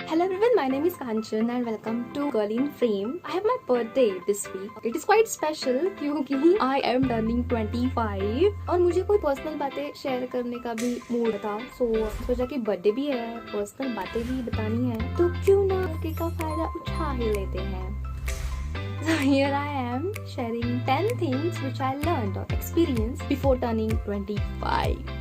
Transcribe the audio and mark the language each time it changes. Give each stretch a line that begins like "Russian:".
English: Hello everyone, my name is Kanchan and welcome to Girl in Frame. I have my birthday this week. It is quite special
Hindi: क्योंकि
English: I am turning 25
Hindi: और मुझे कोई personal बातें share करने का भी mood था. सोचा कि बर्थडे भी है, पर्सनल बातें भी बतानी है, तो क्यों ना मौके का फायदा उठा ही लेते हैं.
English: So here I am sharing 10 things which I learned or experienced before turning 25.